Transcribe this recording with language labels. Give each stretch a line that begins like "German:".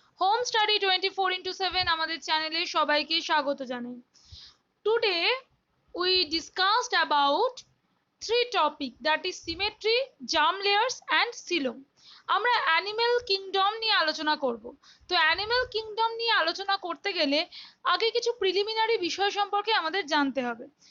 Bangla: Home Study 24/7 আমাদের চ্যানেলে সবাইকে স্বাগত জানাই।
English: Today we discussed about three topics, that is symmetry, germ layers and coelom.
Bangla: আমরা অ্যানিমেল কিংডম নিয়ে আলোচনা করব। তো অ্যানিমেল কিংডম নিয়ে আলোচনা করতে গেলে আগে কিছু প্রিলিমিনারি বিষয় সম্পর্কে আমাদের জানতে হবে।